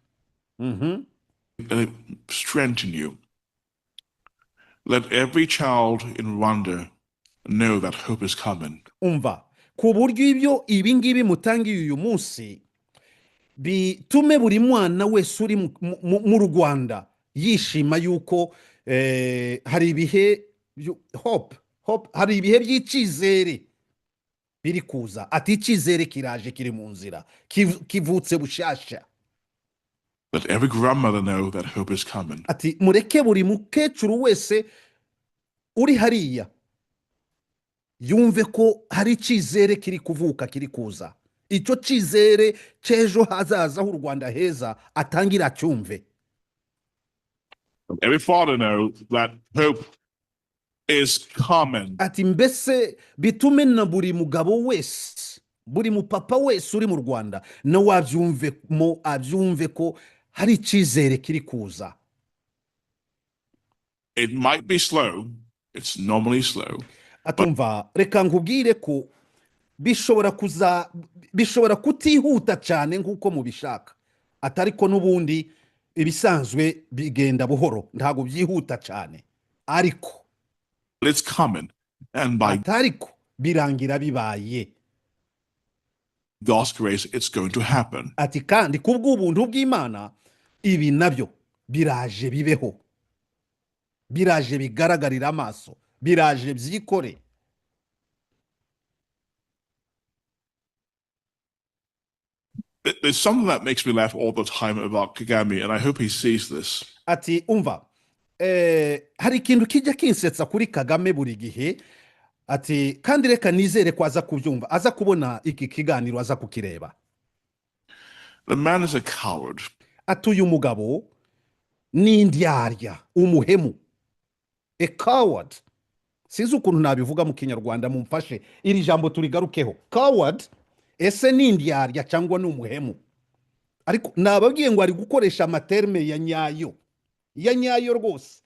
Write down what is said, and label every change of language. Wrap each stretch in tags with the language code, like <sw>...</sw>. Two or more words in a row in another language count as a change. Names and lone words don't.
<en>Strengthen you. Let every child in Rwanda know that hope is coming.</en> <rw>Umva, ku buryo ibyo ibingibi mutangiye uyu munsi bitume buri mwana wese uri mu Rwanda yishima yuko hari ibihe hope, hari ibihe by'icizere biri kuza, ati icizere kiraje, kiri mu nzira, kivutse bushasha.</rw> <en>Let every grandmother know that hope is coming.</en> <rw>Ati mureke buri mukecuru wese uri hariya yumve ko hari icizere kiri kuvuka, kiri kuza. Icyo cizere cy'ejo hazaza h'u Rwanda heza atangira cyumve.</rw> <en>Every father knows that hope is coming.</en> <rw>Ati mbese bitume na buri mugabo wese, buri mupapa wese uri mu Rwanda na abyumve ko hari icizere kiri kuza.</rw> <en>It might be slow. It's normally slow.</en> <rw>Atumva, reka nkubwire ko bishobora kutihuta cyane nk'uko mubishaka, atariko n'ubundi ibisanzwe bigenda buhoro, ntago byihuta cyane, ariko</rw> <en>it's coming, and by</en> <rw>atariko birangira bibaye.</rw> <en>God's grace, it's going to happen.</en> <rw>Ati kandi kubw'ubuntu bw'Imana ibi nabyo biraje bibeho, biraje bigaragarira amaso, biraje byikore.</rw> <en>There's something that makes me laugh all the time about Kagame, and I hope he sees this.</en> <rw>Ati umva, hari ikintu kijya kinsetsa kuri Kagame buri gihe, ati kandi reka nizere ko aza kubyumva, aza kubona iki kiganiro, aza kukireba.</rw> <en>The man is a coward.</en> <rw>Ati uyu mugabo ni indyarya, umuhemu,</rw> <en>a coward.</en> <rw>Sinzi ukuntu nabivuga mu Kinyarwanda, mumfashe iri jambo turigarukeho. Coward ese ni indyarya cyangwa ni umuhemu? Ariko nababwiye ngo ari gukoresha amaterme ya nyayo rwose.</rw>